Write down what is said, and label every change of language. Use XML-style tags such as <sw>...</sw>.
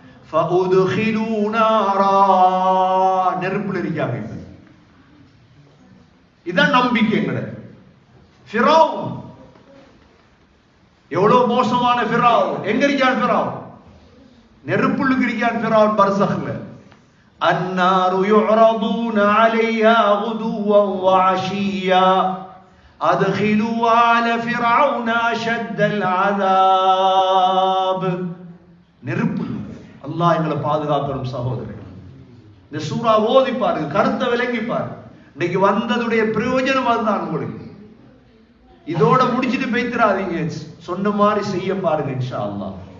<ar>فادخلوا نارا,</ar> <ta>நெருப்புல இருக்காங்க. இதான் நம்பிக்கை. எங்கட ஃபிரௌன் எவ்வளவு மோசமான ஃபிரௌன். எங்க இருக்கான் ஃபிரௌன்? நெருப்புள்ளுக்கு இருக்கான் ஃபிரௌன் பர்சக்ல.</ta> <ar>النار يعرضون عليها غدوا وعشيا أدخلوا آل فرعون أشد العذاب.</ar> <ta>நெருப்பு. அல்லாஹ் எங்களை பாதுகாக்கணும் சகோதரர்கள். இந்த சூரா ஓதி பாருங்க, கருத்தை விளங்கி பாருங்க. இன்னைக்கு வந்ததுடைய பிரயோஜனம் அதுதான் உங்களுக்கு. இதோட முடிச்சிட்டு போய்த்திராதீங்க, சொன்ன மாதிரி செய்ய பாருங்க இன்ஷா அல்லாஹ்.</ta>